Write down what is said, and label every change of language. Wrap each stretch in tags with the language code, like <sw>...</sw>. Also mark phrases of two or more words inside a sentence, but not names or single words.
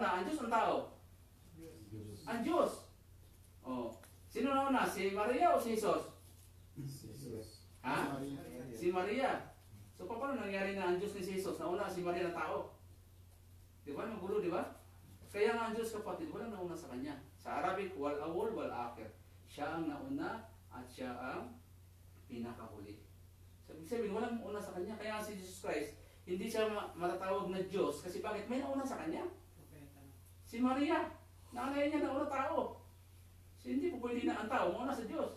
<tl>Ang Diyos o ang tao? Ang Diyos. Oh. Sino nauna? Si Maria o si Jesus? Ha? Si Maria. So paano nangyari na ang Diyos ni Jesus? Nauna si Maria na tao. Di ba? Magulo, di ba? Kaya nga ang Diyos, kapatid, walang nauna sa Kanya. Sa Arabic,</tl> <ar>ولا أول ولا آخر.</ar> <tl>Siya ang nauna at siya ang pinakahuli. Sabi sabihin, walang una sa kanya. Kaya si Jesus Christ, hindi siya matatawag na Diyos. Kasi bakit? May nauna sa kanya. Propeta. Si Maria, nanay niya nauna tao. So, hindi po pwede na ang tao, mauna sa Diyos.</tl>